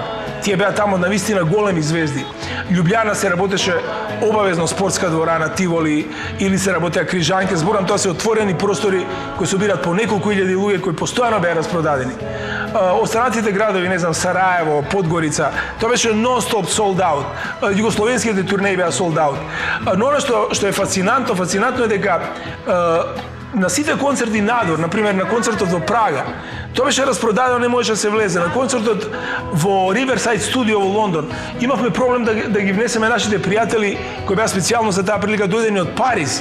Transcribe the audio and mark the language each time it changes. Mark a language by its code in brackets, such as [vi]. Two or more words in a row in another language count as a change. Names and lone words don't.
[mk] Тие беа тамо навистина големи звезди. Лјубљана се работеше обавезно спортска дворана, Тиволи, или се работеа крижанки. Зборам, тоа се отворени простори кои собират по неколку илјади луѓе кои постојано беа распродадени. Останатите градови, не знам, Сараево, Подгорица, тоа беше нон-стоп [en] sold out. [mk] Југословенските турнеи беа [en] sold out. [mk] Но она што е фасцинантно е дека на сите концерти надвор, например на концертот во Прага, тоа беше распродадено, не можеше да се влезе. На концертот во Riverside Studio во Лондон имавме проблем да ги внесеме нашите пријатели кои беа специјално за таа прилика дојдени од Париз.